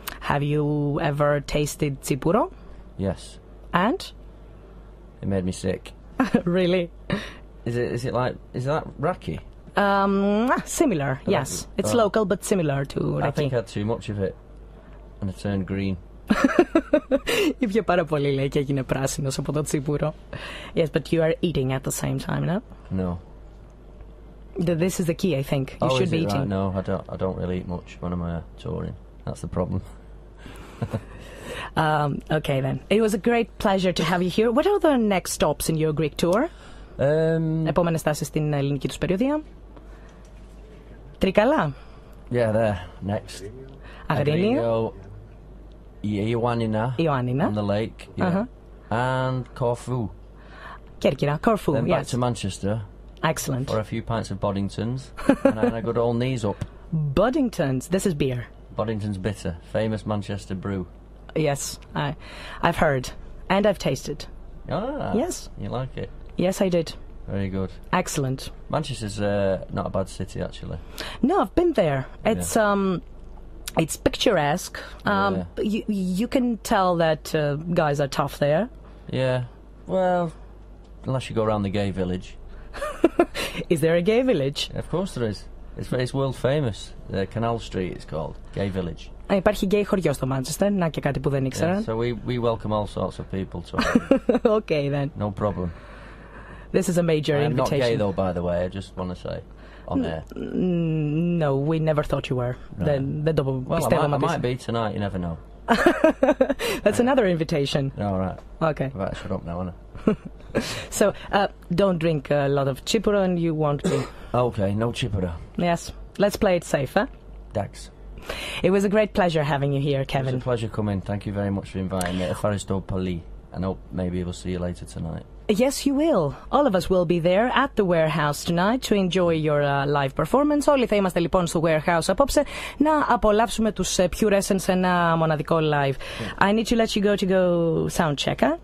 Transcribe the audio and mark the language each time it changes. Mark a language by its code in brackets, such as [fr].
[en] Have you ever tasted tsipuro? Yes. And? It made me sick. Really? Is that raki? Similar, yes. It's local but similar to raki. I think I had too much of it and it turned green. [el] Ήπια πάρα πολύ, λέει, και έγινε πράσινος από το τσίπουρο. [en] Yes, but you are eating at the same time, no? No. This is the key, I think. You should be eating. Right? No, I don't really eat much when I'm touring. That's the problem. Okay then. It was a great pleasure to have you here. What are the next stops in your Greek tour? [el] Επόμενες στάσεις στην ελληνική τους περιοδία. Τρικαλά. [en] Yeah, there. Next. [el] Αγρίνιο. [en] Ioannina. On the lake. Yeah. And Corfu. Kerkira. Corfu, then yes. back to Manchester. Excellent. For a few pints of Boddingtons. And then a good old knees up. Boddingtons. This is beer. Boddington's Bitter. Famous Manchester brew. Yes, I've heard. And I've tasted. Ah. Yes. You like it? Yes, I did. Very good. Excellent. Manchester's not a bad city, actually. No, I've been there. It's picturesque. You can tell that guys are tough there. Yeah. Well, unless you go around the gay village. Is there a gay village? Of course there is. It's world famous. Canal Street it's called. Gay village. [el] Υπάρχει γκέι χωριό στο Manchester. Να και κάτι που δεν ήξερα. [en] Yeah, so we welcome all sorts of people to Okay then. No problem. This is a major invitation. I'm not gay though, by the way, I just want to say. On air. No, we never thought you were. Well, I might be tonight, you never know. That's another invitation. All right. Okay. Right, shut up now, Anna. So, don't drink a lot of chipura and you won't be. Okay, no chipura. Yes. Let's play it safe, huh? Thanks. It was a great pleasure having you here, Kevin. It was a pleasure coming. Thank you very much for inviting me. [el] Ευχαριστώ πολύ. [en] And hope maybe we'll see you later tonight. Yes, you will. All of us will be there at the warehouse tonight to enjoy your live performance. [el] Όλοι θα είμαστε λοιπόν στο warehouse απόψε να απολαύσουμε τους Puressence ένα μοναδικό live. [en] I need to let you go sound check, huh?